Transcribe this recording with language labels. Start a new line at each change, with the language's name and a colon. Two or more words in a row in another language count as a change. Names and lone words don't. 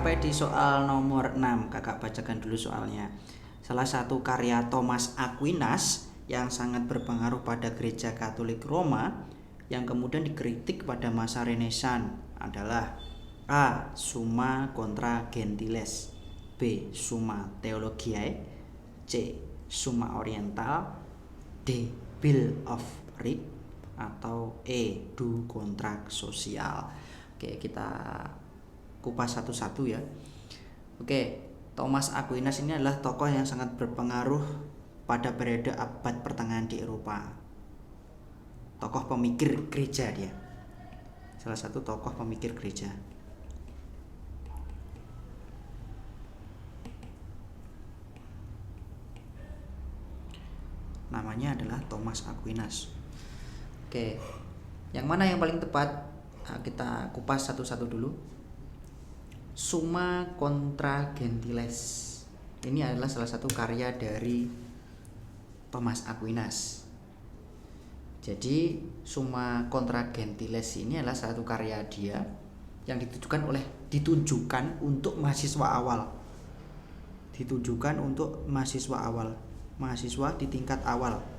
Indonesian: soal nomor 6. Kakak bacakan dulu soalnya. Salah satu karya Thomas Aquinas yang sangat berpengaruh pada gereja Katolik Roma yang kemudian dikritik pada masa Renaissance adalah A. Summa contra Gentiles, B. Summa Theologiae, C. Summa Oriental, D. Bill of Rights, atau E. Do Contract Social. Oke, kita kupas satu-satu ya. Oke, Thomas Aquinas ini adalah tokoh yang sangat berpengaruh pada periode abad pertengahan di Eropa. Tokoh pemikir gereja dia. Salah satu tokoh pemikir gereja. Namanya adalah Thomas Aquinas. Oke, yang mana yang paling tepat? Nah, kita kupas satu-satu dulu. Summa contra Gentiles. Ini adalah salah satu karya dari Thomas Aquinas. Jadi Summa contra Gentiles ini adalah satu karya dia yang ditujukan untuk mahasiswa awal. Ditujukan untuk mahasiswa awal, mahasiswa di tingkat awal.